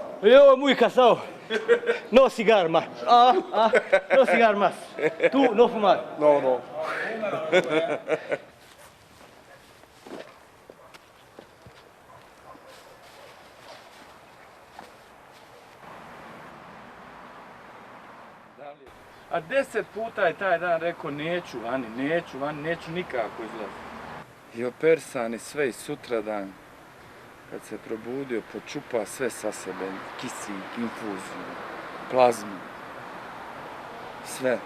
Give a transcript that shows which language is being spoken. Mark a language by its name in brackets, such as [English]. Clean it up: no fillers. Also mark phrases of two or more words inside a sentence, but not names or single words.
[Spanish] Yo muy cansado. No cigar más. No cigar más. Tú no fumar. No. [Bosnian] A 10 puta je taj dan rekao neću nikako izlaziti. I opersan i sve i sutradan, kad se probudio, počupa sve sa sebe, kisik, infuziju, plazmu, sve.